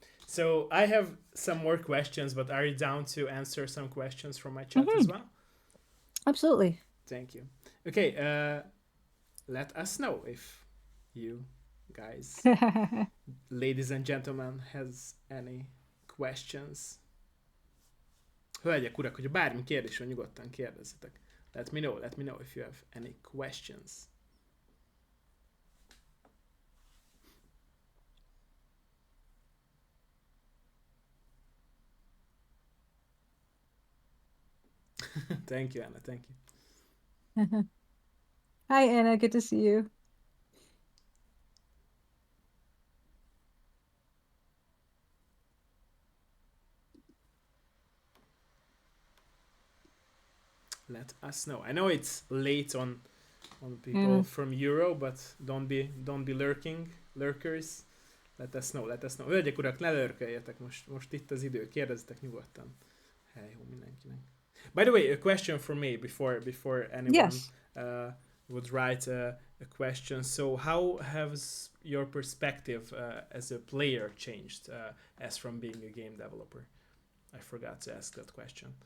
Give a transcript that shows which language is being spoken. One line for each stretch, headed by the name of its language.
English: So I have some more questions, but are you down to answer some questions from my chat as Hmm. well? Absolutely. Thank you. Okay. Let us know if you guys, ladies and gentlemen, has any questions.
Hungarian: Hölgyek, urak, hogyha bármi kérdés van, nyugodtan kérdezzetek.
English: Let me know if you have any questions. Thank you, Anna. Thank you. Hi, Anna. Good to see you. Let us know. I know it's late on people Mm. from Euro, but don't be lurkers. Let us know, let us know.
Hungarian: Hölgyek, urak, ne lurkeljetek, most itt az idő, kérdezzetek nyugodtan. Hey, ho mindenkinek.
English: By the way, a question for me before anyone Yes. would write a question. So, how has your perspective as a player changed as from being a game developer? I forgot to ask that question.